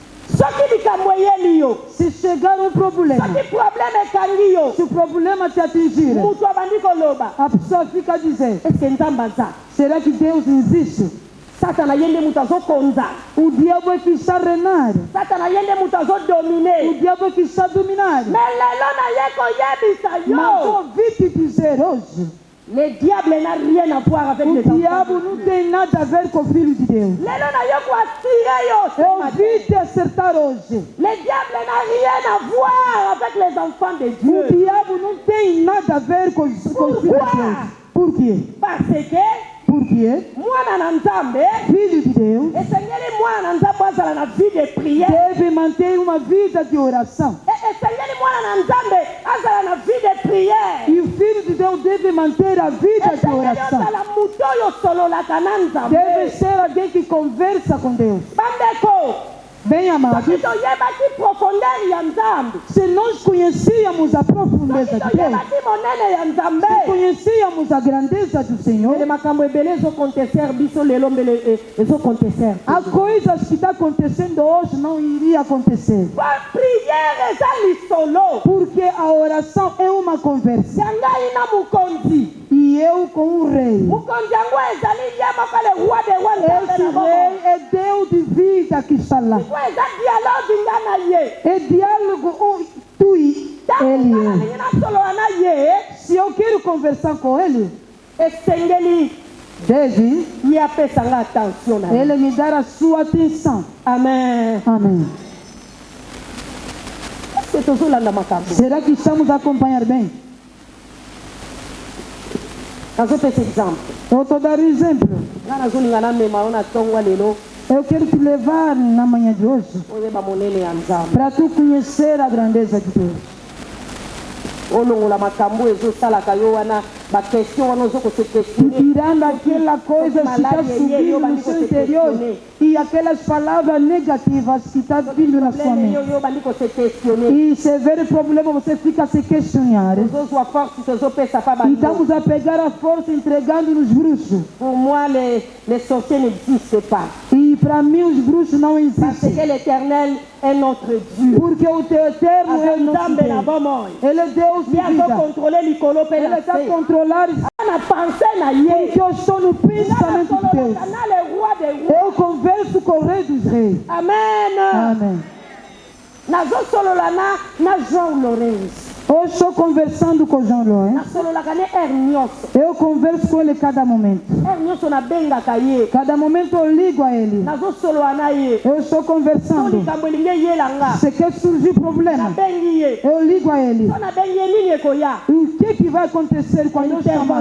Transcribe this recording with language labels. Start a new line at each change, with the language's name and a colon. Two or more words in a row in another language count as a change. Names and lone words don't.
Portuguese: Se chegar um problema, se o problema te atingir, a pessoa fica a dizer: será que Deus existe? O diabo é que está a reinar. O diabo é que está a dominar. Mas ouvi te dizer hoje:
French: le diable n'a rien à voir avec les
Portuguese: o
French: enfants.
Portuguese: diabo não tem nada a ver com o Filho de Deus. Eu ouvi te acertar hoje.
French: Le diable n'a rien à voir avec les enfants de
Portuguese: O
French: Dieu.
Portuguese: diabo não tem nada a ver com os filhos de Deus. Por quê?
French: Parce que
Portuguese: Porque
Lingala: mwana na nzambe
Portuguese: Filho de Deus
Lingala: esengeli mwana na nzambe azala na
French: vie de prière.
Portuguese: deve manter uma vida de oração.
Lingala: Esengeli mwana na nzambe azala na
French: vie de prière.
Portuguese: E o Filho de Deus deve manter a vida de
Lingala: Esengeli
Portuguese: oração.
Lingala: ozala mutu oyo sololaka na nzambe.
Portuguese: Deve ser alguém que conversa com Deus.
Lingala: Bandeko,
Portuguese: Bem amados,
Lingala: soki toyebaki profondeur ya nzambe,
Portuguese: se nós conhecíamos a profundeza
Lingala: soki
Portuguese: de Deus,
Lingala: toyebaki monene ya nzambe,
Portuguese: se conhecíamos a grandeza do Senhor,
Lingala: ele makambo ebele ezokonteser biso lelo mbele ezokonteser.
Portuguese: há coisas que estão acontecendo hoje não iria acontecer.
Lingala: Prière eza lisolo
Portuguese: Porque a oração é uma conversa.
Lingala: ya ngai na mokonzi.
Portuguese: E eu com o rei.
Lingala: Mokonzi yango ezali ye moko
French: le roi de roi
Lingala: nzambe
Portuguese: Esse
Lingala: na
Portuguese: rei
Lingala: bongo.
Portuguese: é Deus de vida que está lá.
Lingala: Po eza dialogue nga na ye.
Portuguese: É diálogo tu e
Lingala: Ntango
Portuguese: ele.
Lingala: nga nalingi nasolola na ye,
Portuguese: Se eu quero conversar com ele,
Lingala: esengeli
Portuguese: deve
Lingala: ye apesa nga attention na ye.
Portuguese: ele me dar a sua atenção.
Lingala: Amen.
Portuguese: Amém.
Lingala: Eske tozolanda makambo?
Portuguese: Será que estamos a acompanhar bem?
Lingala: Nazopesa exemple.
Portuguese: Eu estou dando exemplo.
Lingala: Nga nazolinga namema ona ntongwa lelo
Portuguese: Eu quero te levar na manhã de hoje
Lingala: oyeba monene ya nzambe.
Portuguese: para tu conhecer a grandeza de Deus.
Lingala: Olongola makambo ezosalaka yo wana bakestion wana ozokose questione.
Portuguese: Tirando aquela coisa que está subindo no seu interior e aquelas palavras negativas que estão vindo na sua mente.
Lingala: yo bandi kose questione.
Portuguese: E se ver o problema, você fica a se questionar.
Lingala: Ozozwa force tozopesa pa
Portuguese: E
Lingala: bango.
Portuguese: estamos a pegar a força entregando nos bruxos.
French: Pour moi, les sorciers n'existent pas.
Portuguese: E para mim os bruxos não
French: Parce que
Portuguese: existem.
French: l'Éternel est notre Dieu.
Portuguese: Porque o teu eterno é o nosso
Lingala: Nzambe na
Portuguese: Deus.
Lingala: bomoi.
Portuguese: Ele é Deus de
Lingala: Ye
Portuguese: vida.
Lingala: azokontrole likolo mpe
Portuguese: Ele
Lingala: na
Portuguese: está a
Lingala: se.
Portuguese: controlar
Lingala: Na pensée na ye.
Portuguese: porque eu estou no pensamento de Deus.
Lingala: Na
French: le roi des rois.
Portuguese: Eu converso com o rei dos reis.
Lingala: Amen.
Portuguese: Amém.
Lingala: Nazosolola na João Lourenço.
Portuguese: Hoje estou conversando com João Lourenço.
Lingala: Nasololaka ne heure nyonso.
Portuguese: Eu converso com ele cada momento.
Lingala: Heure nyonso nabengaka ye.
Portuguese: Cada momento eu ligo a ele.
Lingala: Nazosolola na ye.
Portuguese: Eu estou
Lingala: So
Portuguese: conversando.
Lingala: likambo elingi eyela nga.
Portuguese: Se quer surgir problema,
Lingala: Nabengi ye.
Portuguese: eu ligo a ele.
Lingala: So nabengi ye nini ekoya?
Portuguese: E o que vai acontecer quando eu chamá-lo?